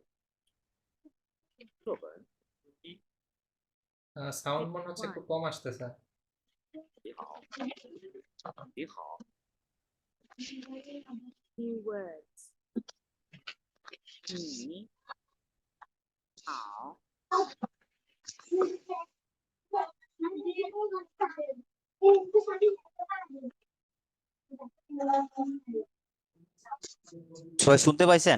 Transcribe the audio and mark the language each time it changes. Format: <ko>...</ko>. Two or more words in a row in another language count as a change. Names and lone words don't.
<zh>课文一，</zh> <bn>সাউন্ড মনে হচ্ছে একটু কম আসতেছে।</bn> <zh>你好，你好。</zh> <en>New words.</en> <zh>你好。</zh> <bn>সবাই শুনতে পাইছেন?</bn>